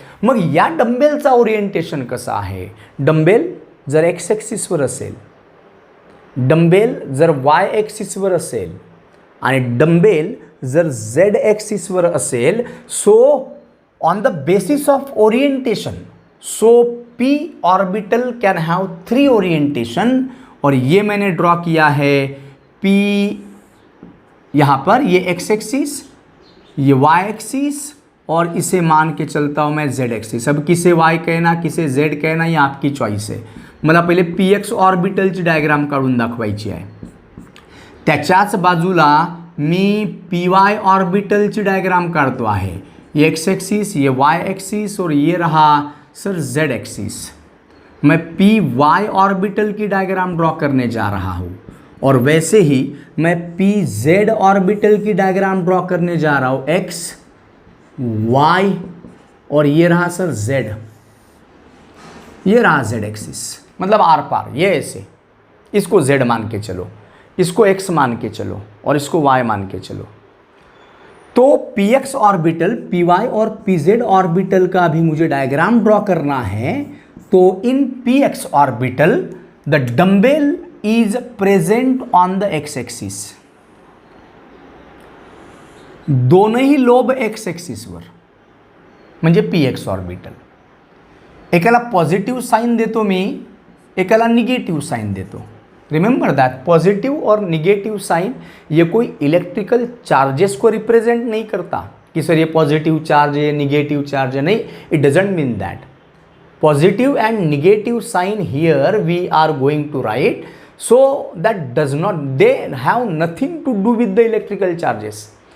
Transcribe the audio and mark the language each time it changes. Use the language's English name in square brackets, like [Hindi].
[Marathi] मग या डम्बेलचा ओरिएंटेशन कसा आहे, डम्बेल जर एक्स ॲक्सिसवर असेल, डम्बेल जर वाय ॲक्सिसवर असेल, आणि डम्बेल जर झेड ॲक्सिसवर असेल, [English] So on the basis of orientation, so P orbital can have 3 orientation. [Hindi] और ये मैंने ड्रॉ किया है पी, यहाँ पर ये एक्स एक्सिस, ये वाई एक्सिस, और इसे मान के चलता हूँ मैं जेड एक्सिस। अब किसे वाई कहना किसे जेड कहना ये आपकी चॉईस आहे। [Marathi] मला पहिले पी एक्स ऑर्बिटलची डायग्राम काढून दाखवायची आहे, त्याच्याच बाजूला मी पी वाय ऑर्बिटलची डायग्राम काढतो आहे। [Hindi] ये एक्स एक्सिस, ये वाई एक्सिस, और ये रहा सर जेड एक्सिस। मैं पी वाई ऑर्बिटल की डायग्राम ड्रॉ करने जा रहा हूँ, और वैसे ही मैं पी जेड ऑर्बिटल की डायग्राम ड्रॉ करने जा रहा हूँ, एक्स वाई, और ये रहा सर जेड, ये रहा जेड एक्सिस, मतलब आर पार, ये ऐसे, इसको जेड मान के चलो, इसको एक्स मान के चलो, और इसको वाई मान के चलो। तो P x orbital, P Y और पी जेड ऑर्बिटल का भी मुझे डायग्राम ड्रॉ करना है। [English] so in p x orbital the dumbbell is present on the x axis, [Marathi] दोनही लोब एक्स एक्सिसवर, म्हणजे पी एक्स ऑर्बिटल। एकाला पॉझिटिव्ह साइन देतो मी, एकाला निगेटिव्ह साइन देतो। [English] remember that [Hindi] पॉजिटिव और निगेटिव साइन ये कोई इलेक्ट्रिकल चार्जेस को रिप्रेजेंट नहीं करता, कि सर ये पॉजिटिव चार्ज है, निगेटिव चार्ज है, नहीं, [English] It doesn't mean that. Positive and negative sign here we are going to write, so that does not, they have nothing to do with the electrical charges.